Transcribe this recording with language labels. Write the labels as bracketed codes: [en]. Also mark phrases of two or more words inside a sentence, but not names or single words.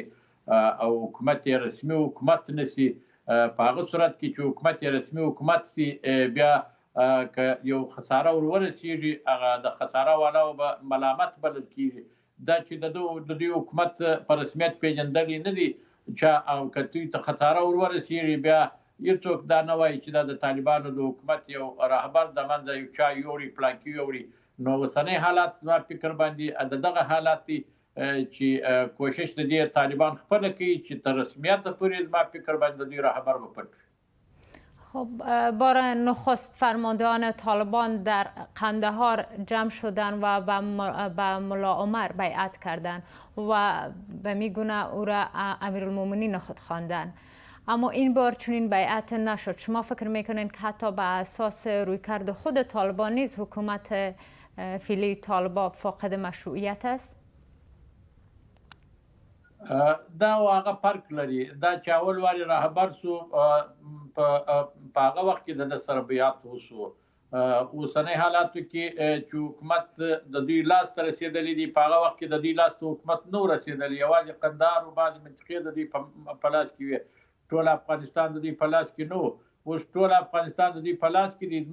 [ps] او حکومت یې رسمي حکومت نسی په هغه صورت کې چې حکومت یې رسمي حکومت سي بیا که یو خساره ورسیږي هغه د خساره والاو به ملامت بلل کیږي دا چې د دوی حکومت په رسمیت پیژندل نه دي چې او که دوی ته خساره ورسیږي بیا هیڅوک دا نه وایي چې دا د طالبانو د حکومت یو رهبر د منځه یو چا یوري پلانکي یوري. نو اوسنی حالات زما فکر باندې دغه حالات دي چې کوشش د دې طالبان خپل کوي چې تر رسمیت پورې زما فکر باندې دوی رهبر وپټ. [fa] خب بار نخست فرماندهان طالبان در قندهار جمع شدن و به ملا عمر بیعت کردن و به میگونه او را امیرالمومنین خود خواندن، اما این بار چنین بیعت نشد. شما فکر میکنین که حتی به اساس رویکرد خود طالبان نیز حکومت فعلی طالبان فاقد مشروعیت است؟ [ps] دا هغه فرق لري دا چې اول واري رهبر سو په هغه وخت کې د سره بیعت وسو اوسنی حالاتو کې چې حکومت د دوی لاس ته رسیدلی دی په هغه وخت کې د دوی لاس ته حکومت نو رسیدلی یوازې قندهار او بعضې منطقې د دوی په لاس کې وي ټول افغانستان د دوی په لاس کې نو اوس ټول افغانستان د دوی په لاس کې دی.